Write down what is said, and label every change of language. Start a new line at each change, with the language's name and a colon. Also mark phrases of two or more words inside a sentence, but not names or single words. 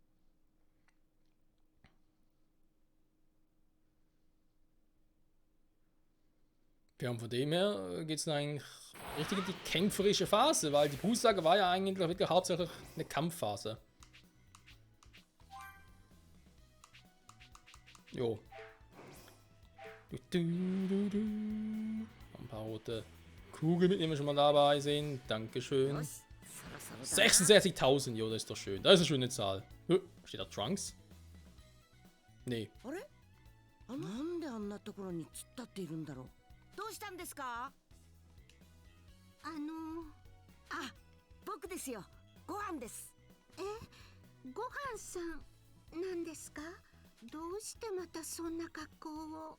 German: Ja, und von dem her geht es eigentlich richtig in die kämpferische Phase, weil die Bußsage war ja eigentlich wirklich hauptsächlich eine Kampfphase. Jo. Ein paar rote Kugeln mitnehmen wir schon mal dabei sind. Dankeschön.
Japanese: よし、そろそろだ。
German: 66.000, jo, das ist doch schön. Das ist eine schöne Zahl. Steht da Trunks? Nee.
Japanese: あれ、なんであんなところに突っ立っているんだろう。どうしたんですか？あ、僕ですよ。ご飯です。ごはんさんなんですか？どうしてまたそんな格好を？